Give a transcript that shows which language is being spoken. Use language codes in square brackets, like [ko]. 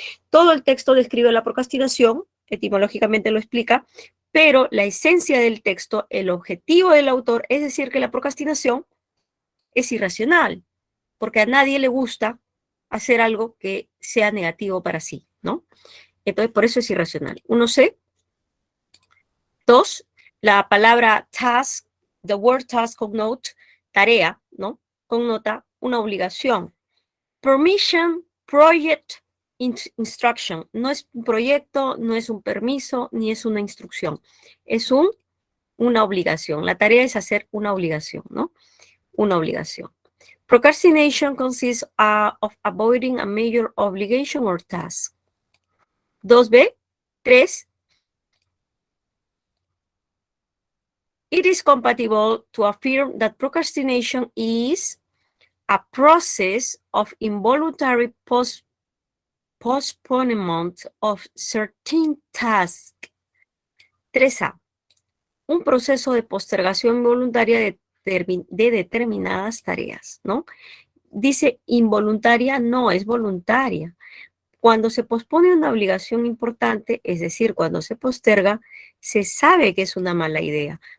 [es] Todo el texto describe la procrastinación, etimológicamente lo explica, pero la esencia del texto, el objetivo del autor, es decir, que la procrastinación es irracional, porque a nadie le gusta hacer algo que sea negativo para sí, ¿no? Entonces, por eso es irracional. 1C. 2, la palabra task, [en] the word task connote [es] tarea, ¿no? Connota una obligación. [en] Permission, project, instruction. [es] No es un proyecto, no es un permiso, ni es una instrucción. Es una obligación. La tarea es hacer una obligación, ¿no? Una obligación. [en] Procrastination consists of avoiding a major obligation or task. 2B. 3. It is compatible to affirm that procrastination is a process of involuntary postponement of certain tasks. 3A. [es] Un proceso de postergación involuntaria de determinadas tareas, ¿no? Dice involuntaria, no, es voluntaria. Cuando se pospone una obligación importante, es decir, cuando se posterga, se sabe que es una mala idea.